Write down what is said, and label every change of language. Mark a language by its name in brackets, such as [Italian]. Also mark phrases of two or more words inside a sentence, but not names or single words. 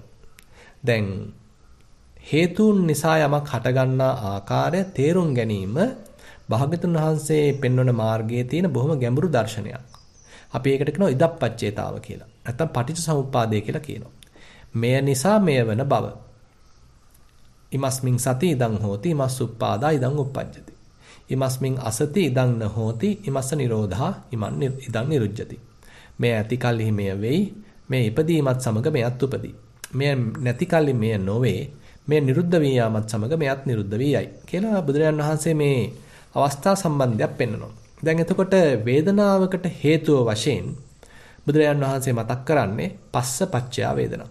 [Sinhala] දැන් හේතුන් නිසා යමක් හටගන්නා ආකාරය තේරුම් ගැනීම භාගතුන් වහන්සේ පෙන්වන මාර්ගයේ තියෙන බොහොම ගැඹුරු දර්ශනයක්. අපි ඒකට කියනවා ඉදප්පච්චේතාව කියලා. නැත්නම් පටිච්චසමුප්පාදය කියලා කියනවා. මෙය නිසා මෙය වන බව. [Pali] ඉමස්මින් සති ඉදං හෝති ඉමස්සුප්පාදා ඉදං උප්පජ්ජති. ඉමස්මින් අසති ඉදං න හෝති ඉමස්ස නිරෝධා ඉදං නිරුජ්ජති. [Sinhala] මේ ඇති කල්හි මෙය වෙයි. මේ ඉපදීමත් සමග මෙයත් උපදී. මේ නැති කල්හි මෙය නොවේ. මේ නිරුද්ධ වී යාමත් සමග මෙයත් නිරුද්ධ වී යයි කියලා බුදුරජාණන් වහන්සේ මේ අවස්ථා සම්බන්ධයක් පෙන්වනවා. දැන් එතකොට වේදනාවකට හේතුව වශයෙන් බුදුරජාණන් වහන්සේ මතක් කරන්නේ [Pali] පස්ස පච්චයා වේදනා.